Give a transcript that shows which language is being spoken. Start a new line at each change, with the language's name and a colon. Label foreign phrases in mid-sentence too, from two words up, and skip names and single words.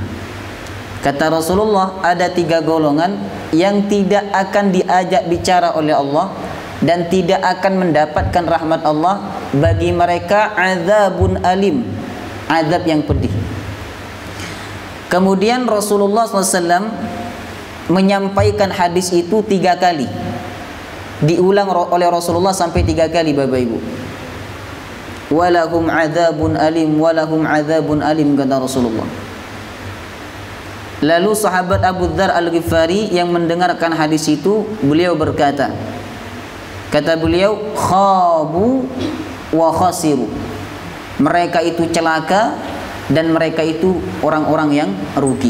Indonesian: Kata Rasulullah, ada 3 golongan yang tidak akan diajak bicara oleh Allah dan tidak akan mendapatkan rahmat Allah. Bagi mereka
Arabic: عذاب أليم,
Indonesian: azab yang pedih. Kemudian Rasulullah SAW menyampaikan hadis itu 3 kali. Diulang oleh Rasulullah sampai 3 kali, Bapak Ibu.
Arabic: ولهم عذاب أليم، ولهم عذاب أليم,
Indonesian: kata Rasulullah. Lalu sahabat Abu Dzar Al-Ghifari yang mendengarkan hadis itu, beliau berkata, kata beliau,
Arabic: خابوا وخسروا.
Indonesian: Mereka itu celaka dan mereka itu orang-orang yang rugi.